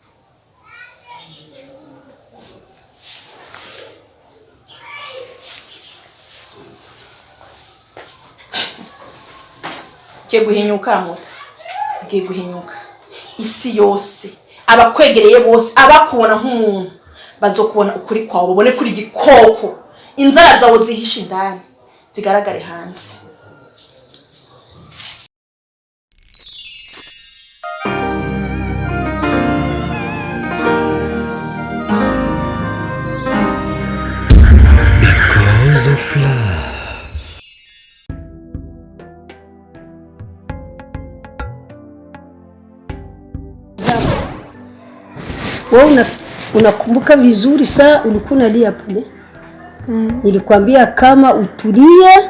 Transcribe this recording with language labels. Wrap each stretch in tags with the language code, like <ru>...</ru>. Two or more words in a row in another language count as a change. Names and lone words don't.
<rn>Giye guhinyuka isi yose abakwegereye bose abakubona nk'umuntu bazokubona ukuri kwawe babone kuri gikoko inzara zawe zihisha indani zigaragare hanze.</rn> <en>Because of love.</en> <sw>Wewe unakumbuka vizuri saa ulikuwa unalia pale? Nilikwambia kama utulie.</sw>